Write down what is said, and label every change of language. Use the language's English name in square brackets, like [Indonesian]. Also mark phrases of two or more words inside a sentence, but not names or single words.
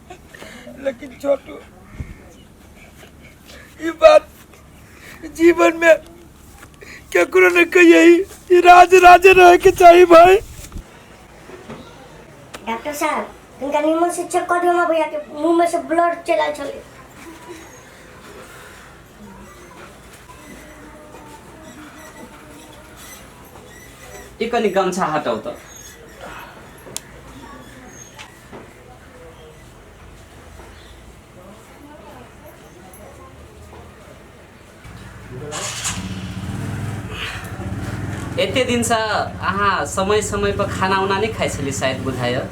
[Maithili] लेकिन छोटू, ये बात जीवन में केकरो नहीं कहिए, ये राज रहे के चाहिए भाई। डॉक्टर साहब, इनका निमन से चेक कर दियो ना भैया के मुंह में से ब्लड चला चले। एक अनि गम्छा हटाऊ त। एते दिन से अहाँ समय समय पर खाना उना नहीं खाई छली शायद बुझाय,